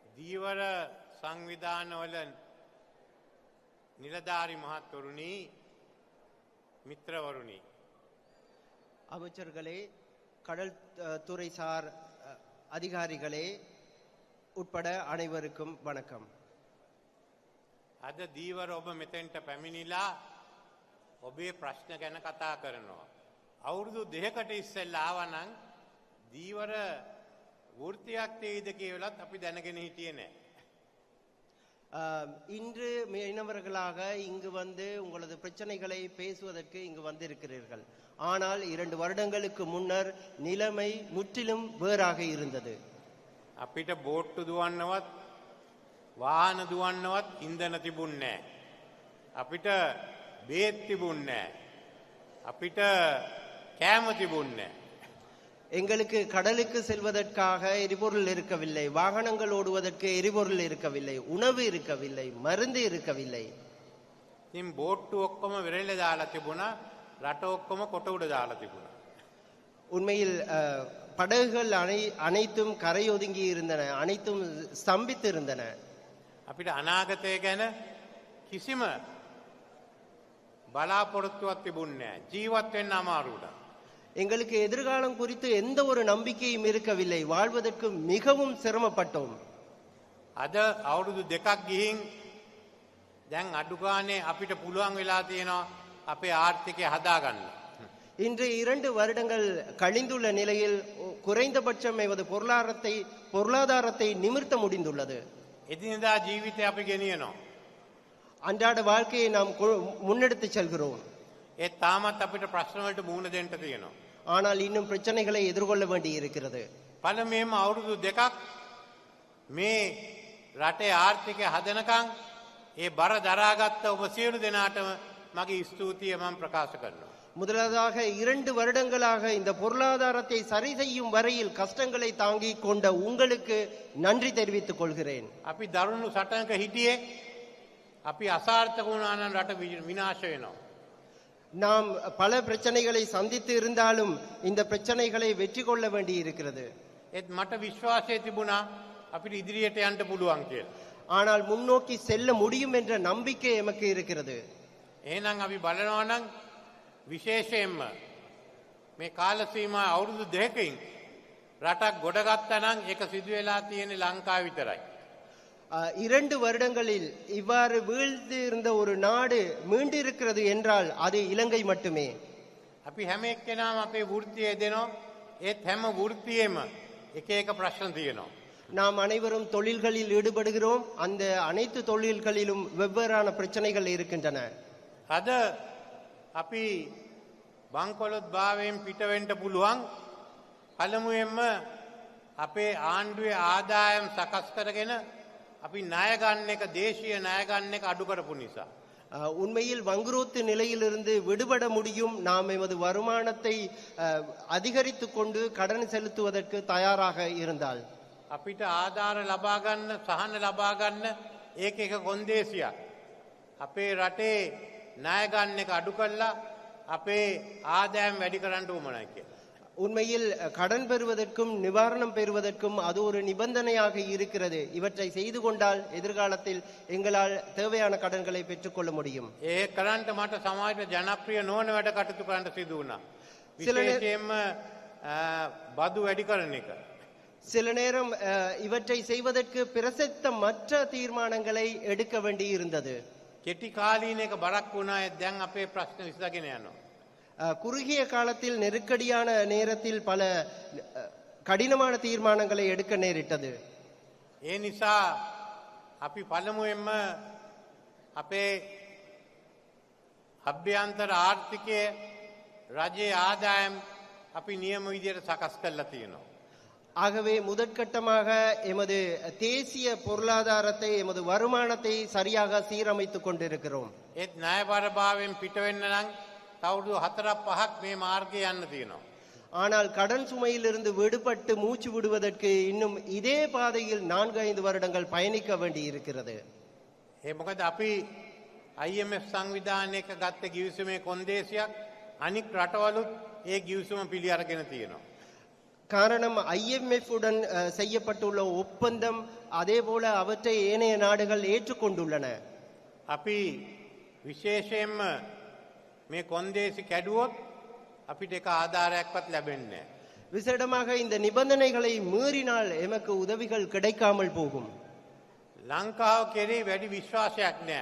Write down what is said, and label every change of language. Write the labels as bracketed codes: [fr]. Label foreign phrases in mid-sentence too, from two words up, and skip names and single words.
[si] දීවර සංවිධානවල නිලධාරි මහත්වරුනි මිත්‍රවරුනි [ta] அமைச்சர்களே கடல் துறை சார் அதிகாரிகளே உட்பட அனைவருக்கும் வணக்கம். [si] අද දීවර ඔබ මෙතෙන්ට පැමිණිලා ඔබේ ප්‍රශ්න ගැන කතා කරනවා. අවුරුදු 2කට ඉස්සෙල්ලා ආවනම් දීවර වෘත්තියක් තේයිද කියලාත් අපි දැනගෙන හිටියේ නැහැ. [ta] இன்று மீனவர்களாக இங்கு வந்து உங்களது பிரச்சனைகளை பேசுவதற்கு இங்கு வந்திருக்கிறீர்கள். ஆனால் 2 வருடங்களுக்கு முன்னர் நிலைமை முற்றிலும் வேறாக இருந்தது. [si] අපිට බෝට්ටු දුවන්නවත් වාහන දුවන්නවත් ඉන්ධන තිබුණේ නැහැ. අපිට බේත් තිබුණේ නැහැ. අපිට කෑම තිබුණේ නැහැ. [ta] எங்களுக்கு கடலுக்கு செல்வதற்காக எரிபொருள் இருக்கவில்லை, வாகனங்கள் ஓடுவதற்கு எரிபொருள் இருக்கவில்லை, உணவு இருக்கவில்லை, மருந்து இருக்கவில்லை. [si] ඉතින් බෝට්ටු ඔක්කොම වෙරෙල්ල දාලා තිබුණා, රට ඔක්කොම කොට උඩ දාලා තිබුණා. [ta] உண்மையில் படகுகள் அனைத்தும் கரையொதுங்கி இருந்தன, அனைத்தும் ஸ்தம்பித்து இருந்தன. [si] අපිට අනාගතය ගැන කිසිම බලාපොරොත්තුවක් තිබුණේ නැහැ. ජීවත් වෙන්න අමාරු වුණා. [ta] எங்களுக்கு எதிர்காலம் குறித்து எந்த ஒரு நம்பிக்கையும் இருக்கவில்லை, வாழ்வதற்கு மிகவும் சிரமப்பட்டோம். [si] අද අවුරුදු 2ක් ගිහින් දැන් අඩු ගානේ අපිට පුළුවන් වෙලා තියෙනවා අපේ ආර්ථිකය හදාගන්න. [ta] இன்று 2 வருடங்கள் கழிந்துள்ள நிலையில் குறைந்தபட்சம் எமது பொருளாதாரத்தை நிமிர்த்த முடிந்துள்ளது. [si] එදිනෙදා ජීවිතය අපි ගෙනියනවා. [ta] அன்றாட வாழ்க்கையை நாம் முன்னெடுத்து செல்கிறோம். [si] ඒ තාමත් අපිට ප්‍රශ්න වලට මුහුණ දෙන්න තියෙනවා. [ta] ஆனால் இன்னும் பிரச்சனைகளை எதிர்கொள்ள வேண்டி இருக்கிறது. [si] පළමුවෙන්ම අවුරුදු 2ක් මේ රටේ ආර්ථිකය හදනකම් ඒ බර දරාගත්ත ඔබ සියලු දෙනාටම මගේ ස්තුතිය මම ප්‍රකාශ කරනවා. [ta] முதலாவதாக 2 வருடங்களாக இந்த பொருளாதாரத்தை சரி செய்யும் வரையில் கஷ்டங்களை தாங்கிக் கொண்ட உங்களுக்கு நன்றி தெரிவித்துக் கொள்கிறேன். [si] අපි දරුණු සටනක හිටියේ අපි අසාර්ථක වුණා නම් රට විනාශ වෙනවා. [ta] நாம் பல பிரச்சனைகளை சந்தித்து இருந்தாலும் இந்த பிரச்சனைகளை வெற்றி கொள்ள வேண்டி இருக்கிறது. [si] ඒත් මට විශ්වාසය තිබුණා අපිට ඉදිරියට යන්න පුළුවන් කියලා. [ta] ஆனால் முன்னோக்கி செல்ல முடியும் என்ற நம்பிக்கை எமக்கு இருக்கிறது. [si] එහෙනම් අපි බලනවා නම් විශේෂයෙන්ම මේ කාල සීමා අවුරුදු 2කින් රටක් ගොඩගත්තා නම් ඒක සිදු වෙලා තියෙන්නේ ලංකාව විතරයි. [ta] 2 வருடங்களில் இவ்வாறு வீழ்ந்து இருந்த ஒரு நாடு மீண்டு இருக்கிறது என்றால் அது இலங்கை மட்டுமே. [si] අපි හැම එක්කෙනාම අපේ වෘත්තිය දෙනවා. ඒත් හැම වෘත්තියෙම එක එක ප්‍රශ්න තියෙනවා. [ta] நாம் அனைவரும் தொழில்களில் ஈடுபடுகிறோம். அந்த அனைத்து தொழில்களிலும் வெவ்வேறான பிரச்சனைகள் இருக்கின்றன. [si] අද අපි බංකොලොත් භාවයෙන් පිට වෙන්න පුළුවන්. පළමුවෙන්ම අපේ ආණ්ඩුවේ ආදායම් සකස් කරගෙන අපි ණය ගන්න එක දේශීය ණය ගන්න එක අඩු කරපු නිසා. [ta] உண்மையில் வங்குரோத்து நிலையிலிருந்து விடுபட முடியும் நாம் எமது வருமானத்தை அதிகரித்து கொண்டு கடன் செலுத்துவதற்கு தயாராக இருந்தால். [si] අපිට ආධාර ලබා ගන්න සහන ලබා ගන්න ඒක එක කොන්දේසියක්. අපේ රටේ ණය ගන්න එක අඩු කළා අපේ ආදායම් වැඩි කරන්න උවමනයි කියලා. [ta] உண்மையில் கடன் பெறுவதற்கும் நிவாரணம் பெறுவதற்கும் அது ஒரு நிபந்தனையாக இருக்கிறது. இவற்றை செய்து கொண்டால் எதிர்காலத்தில் எங்களால் தேவையான கடன்களை பெற்றுக்கொள்ள முடியும். [si] ඒ කරන්ට මට සමාජයට ජනප්‍රිය නොවන වැඩ කටයුතු කරන්න සිදු වුණා. විශේෂයෙන්ම බදු වැඩි කරන එක. [ta] சில நேரம் இவற்றை செய்வதற்கு பிரசக்தமற்ற தீர்மானங்களை எடுக்க வேண்டி இருந்தது. [si] කෙටි කාලීනයක බරක් වුණා. දැන් අපේ ප්‍රශ්න විසඳගෙන යනවා. [ta] குறுகிய காலத்தில் நெருக்கடியான நேரத்தில் பல கடினமான தீர்மானங்களை எடுக்க நேரிட்டது. [si] ඒ නිසා අපි පළමුවෙන්ම අපේ අභ්‍යන්තර ආර්ථිකය රජයේ ආදායම් අපි නියම විදියට සකස් කරලා තියෙනවා. [ta] ஆகவே முதற்கட்டமாக எமது தேசிய பொருளாதாரத்தை எமது வருமானத்தை சரியாக சீரமைத்துக் கொண்டிருக்கிறோம். [si] ඒත් ණයබරභාවයෙන් පිට වෙන්න නම් තවුරුදු 4-5ක් මේ මාර්ගයේ යන්න තියෙනවා. [ta] ஆனால் கடன் சுமையிலிருந்து விடுபட்டு மூச்சு விடுவதற்கு இன்னும் இதே பாதையில் 4-5 வருடங்கள் பயணிக்க வேண்டி இருக்கிறது. [si] ඒ මොකද අපි IMF සංවිධානයක ගත්ත ගිවිසුමේ කොන්දේසියක් අනික් රටවලුත් ඒ ගිවිසුම පිළි අරගෙන තියෙනවා. [ta] காரணம் IMF உடன் செய்யப்பட்டுள்ள ஒப்பந்தம் அதே போல அவற்றை ஏனைய நாடுகள் ஏற்றுக்கொண்டுள்ளன. [si] අපි විශේෂයෙන්ම මේ කොන්දේසි කැඩුවොත් අපිට එක ආධාරයක්වත් ලැබෙන්නේ නැහැ. [ta] விசேடமாக இந்த நிபந்தனைகளை மீறினால் எமக்கு உதவிகள் கிடைக்காமல் போகும். [si] ලංකාව කෙරේ වැඩි විශ්වාසයක් නැහැ.